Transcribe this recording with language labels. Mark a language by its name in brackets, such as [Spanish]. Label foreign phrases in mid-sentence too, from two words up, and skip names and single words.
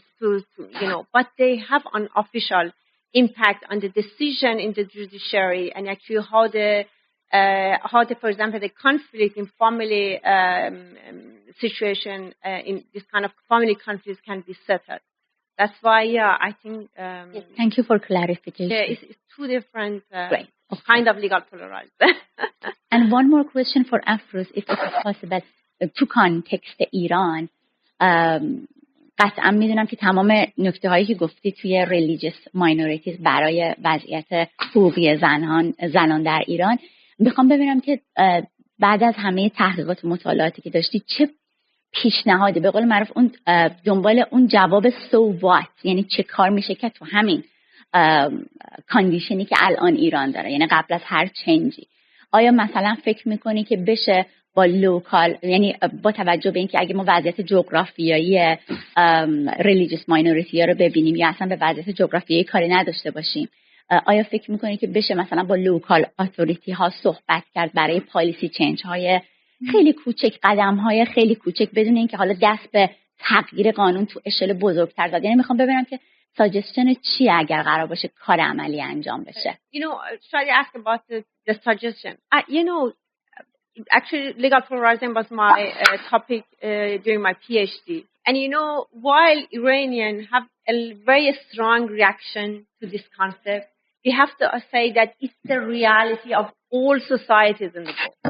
[English] But they have an official impact on the decision in the judiciary and actually how the for example, the conflict in family situation in this kind of family conflicts can be settled. That's why, I think. Yes, thank you for clarification. Yeah, it's two different kind of legal pluralism. And one more question for Afrooz, if it is possible, to context Iran. [Persian] قطعا میدونم که تمام نکته هایی که گفتی توی [English] religious minorities [Persian] برای وضعیت حقوقی زنان در ایران، میخوام ببینم که بعد از همه تحقیقات و مطالعاتی که داشتی چه پیشنهادی، به قول معروف اون دنبال اون جواب [English] so what، [Persian] یعنی چه کار میشه که تو همین کاندیشنی که الان ایران داره، یعنی قبل از هر چنجی، آیا مثلا فکر میکنی که بشه با لوکال، یعنی با توجه به اینکه اگه ما وضعیت جغرافیایی [English] religious minority [Persian] ها رو ببینیم یا اصلا به وضعیت جغرافیایی کاری نداشته باشیم، آیا فکر میکنی که بشه مثلا با [English] local authority [Persian] ها صحبت کرد برای [English] policy change [Persian] های خیلی کوچک، قدم های خیلی کوچک، بدون اینکه حالا دست به تغییر قانون تو اشل بزرگتر زد؟ یعنی میخوام ببینم که ساجستشن چیه اگر قرار باشه کار عملی انجام بشه. [English] Should I ask about the suggestion? Actually, legal pluralism was my topic during my PhD. And while Iranians have a very strong reaction to this concept, we have to say that it's the reality of all societies in the world.